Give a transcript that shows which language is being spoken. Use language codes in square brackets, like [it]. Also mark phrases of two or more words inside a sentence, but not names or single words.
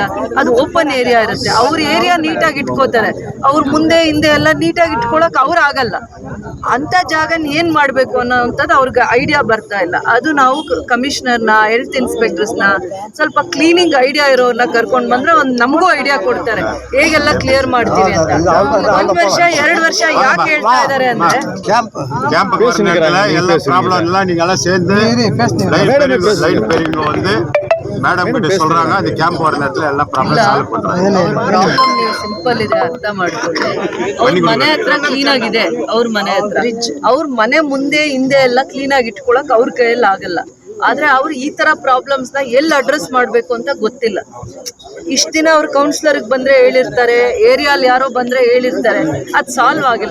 [kn] ಅದು [en] open area [kn] ಇರುತ್ತೆ ಅವ್ರ ಏರಿಯಾ ನೀಟಾಗಿ ಇಟ್ಕೋತಾರೆ ಅವ್ರ ಮುಂದೆ ಹಿಂದೆ ಎಲ್ಲ ನೀಟಾಗಿ ಇಟ್ಕೊಳಕ್ಕೆ ಅವ್ರು ಆಗಲ್ಲ ಅಂಥ ಜಾಗನ ಏನು ಮಾಡಬೇಕು ಅನ್ನೋವಂಥದ್ದು ಅವ್ರಿಗೆ ಐಡಿಯಾ ಬರ್ತಾ ಇಲ್ಲ ಅದು ನಾವು [en] commissionerನ health inspectorsನ [kn] ಸ್ವಲ್ಪ [en] cleaning idea [kn] ಇರೋರನ್ನ ಕರ್ಕೊಂಡು ಬಂದ್ರೆ ಒಂದು ನಮಗೂ ಐಡಿಯಾ ಕೊಡ್ತಾರೆ ಹೇಗೆಲ್ಲ ಕ್ಲಿಯರ್ ಮಾಡ್ತೀವಿ ಅಂತ 1 ವರ್ಷ 2 ವರ್ಷ ಯಾಕೆ ಹೇಳ್ತಾ ಇದ್ದಾರೆ ಅಂದ್ರೆ [ta] கேம்ப் எல்லா ப்ராப்ளம் எல்லாம் நீங்க எல்லாம் சேர்ந்து லைட் பெரியவங்க வந்து மேடம் கிட்ட சொல்றாங்க அந்த கேம்ப் வர நேரத்துல எல்லாம் [en] problem solve [ta] பண்றாங்க. [kn] ಪ್ರಾಬ್ಲಮ್ ನೀವು ಸಿಂಪಲ್ ಇದೆ ಅರ್ಥ ಮಾಡ್ಕೊಳ್ಳಿ. ಅವ್ರ ಮನೆ ಹತ್ರ ಕ್ಲೀನ್ ಆಗಿದೆ, ಅವ್ರ ಮನೆ ಹತ್ರ ಅವ್ರ ಮನೆ ಮುಂದೆ ಹಿಂದೆ ಎಲ್ಲ ಕ್ಲೀನ್ ಆಗಿ ಇಟ್ಕೊಳಕ್ ಅವ್ರ ಕೈಯಲ್ಲಿ ಆಗಲ್ಲ. ಆದ್ರೆ ಅವ್ರು ಈ ತರ ಪ್ರಾಬ್ಲಮ್ಸ್ ನ ಎಲ್ಲಿ ಅಡ್ರೆಸ್ ಮಾಡ್ಬೇಕು ಅಂತ ಗೊತ್ತಿಲ್ಲ. ಇಷ್ಟ ದಿನ ಅವ್ರ ಕೌನ್ಸಿಲರ್ ಬಂದ್ರೆ ಹೇಳಿರ್ತಾರೆ, ಏರಿಯಾಲ್ ಯಾರೋ ಬಂದ್ರೆ ಹೇಳಿರ್ತಾರೆ, ಅದ್ ಸಾಲ್ವ್ ಆಗಿಲ್ಲ.